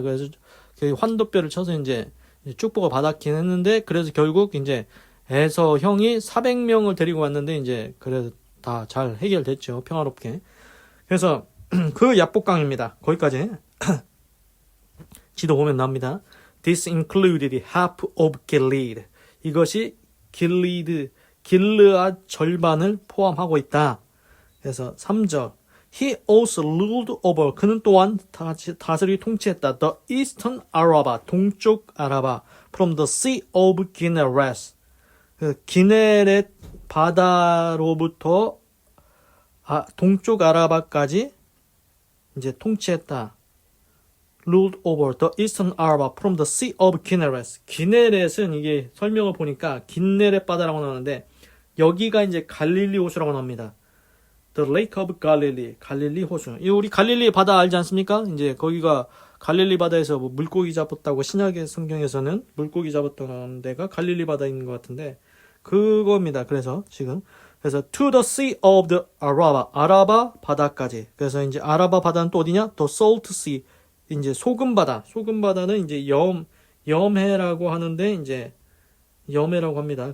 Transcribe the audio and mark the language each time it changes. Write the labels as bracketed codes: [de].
[ko] 그래서 그 환도뼈를 쳐서 이제 축복을 받았긴 했는데 그래서 결국 이제 에서 형이 400명을 데리고 왔는데 이제 그래서 다 잘 해결됐죠. 평화롭게. 그래서 그 야복강입니다. 거기까지 지도 보면 나옵니다. [en] This included half of Gilead. [ko] 이것이 길르앗 절반을 포함하고 있다. 그래서 3절 [en] He also ruled over, [ko] 그는 또한 다스리 통치했다. [en] The eastern Araba, [ko] 동쪽 아라바, [en] from the sea of Kinneret, [ko] 그 기네렛 바다로부터 동쪽 아라바까지 이제 통치했다. [en] Ruled over the eastern Araba from the sea of Kinneret. [ko] 기네렛은 이게 설명을 보니까 긴네렛 바다라고 나오는데 여기가 이제 갈릴리 호수라고 나옵니다. [en] The Lake of Galilee, [ko] 갈릴리 호수. 이 우리 갈릴리 바다 알지 않습니까? 이제 거기가 갈릴리 바다에서 뭐 물고기 잡았다고 신약의 성경에서는 물고기 잡았던 데가 갈릴리 바다인 것 같은데 그겁니다. 그래서 [en] to the sea of the Araba, [ko] 아라바 바다까지. 그래서 이제 아라바 바다는 또 어디냐? [en] The Salt Sea, [ko] 이제 소금 바다. 소금 바다는 이제 염해라고 하는데 이제 염해라고 합니다.